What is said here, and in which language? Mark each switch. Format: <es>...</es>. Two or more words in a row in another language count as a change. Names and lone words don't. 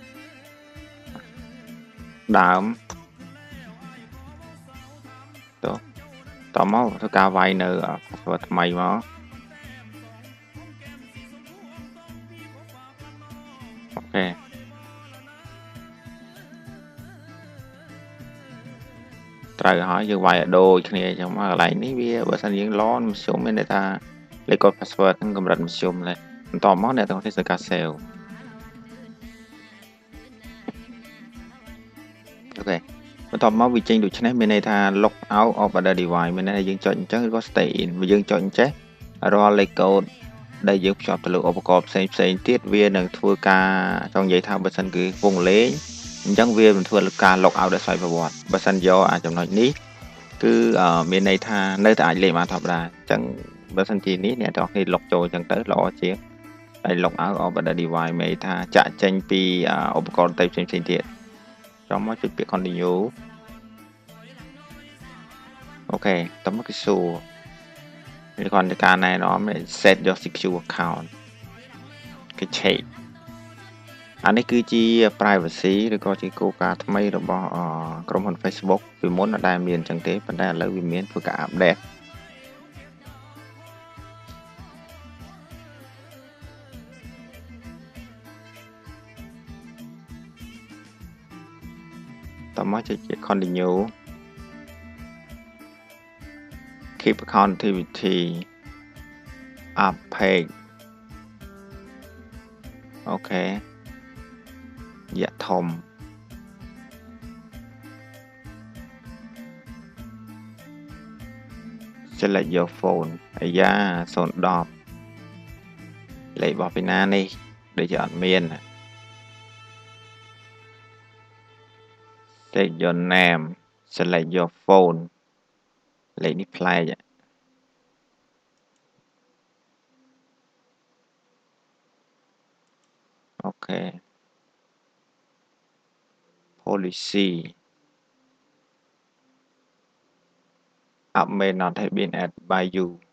<km>ដើមតោះមកធ្វើការវាយនៅ password ថ្មីមកអូខេត្រូវហើយយើងវាយឲ្យដូចគ្នាអញ្ចឹងមកកន្លែងនេះវាបើសិនយើងឡនមធ្យមមានន័យថាលេខកូដ password ហ្នឹងកម្រិតមធ្យមដែរបន្តមកអ្នកទាំងអស់គ្នាធ្វើការ save អូខេបន្ទាប់មកវាចេញដូចនេះមានន័យថា</km> <en>log out of other device</en> <km>មានន័យថាយើងចុចអញ្ចឹងឬក៏</km> <en>stay in</en> <km>បើយើងចុចអញ្ចេះរាល់លេខ កូដដែលយើងភ្ជាប់ទៅលើឧបករណ៍ផ្សេងទៀតវានឹងធ្វើការចង់និយាយថាបើសិនគឺវងលេងអញ្ចឹងវានឹងធ្វើការ</km> <en>log out</en> <km>ដោយស្វ័យប្រវត្តិបើសិនយកចំណុចនេះគឺមានន័យថានៅតែអាចលេងបានធម្មតាអញ្ចឹងបើសិនជានេះអ្នកទាំងអស់គ្នា log ចូលអញ្ចឹងទៅល្អជាងហើយ</km> <en>log out of other device</en> <km>មានន័យថាចាក់ចេញពីឧបករណ៍ផ្សេងទៀតចូលមកចុចពាក្យ continue អូខេតោះមកគេសួរវាគ្រាន់តែការណែនាំ</km> <en>set your secure account</en> <km>គេ check អានេះគឺជា privacy ឬក៏ជាគោលការណ៍ថ្មីរបស់ក្រុមហ៊ុន Facebook ពីមុនអត់ដែលមានអញ្ចឹងទេប៉ុន្តែឥឡូវវាមានធ្វើការ update តោះមកចុច</km> <en>continue keep account activity up page</en> <km>អូខេយៈធំ</km> <en>select your phone</en> <km>អាយ៉ា010លេខរបស់ពីណានេះដូចជាអត់មាន</km> <en>take your name select your phone</en> <km>លេខនេះប្លែក</km> <en>អូខេ policy app may not have been added by you</en>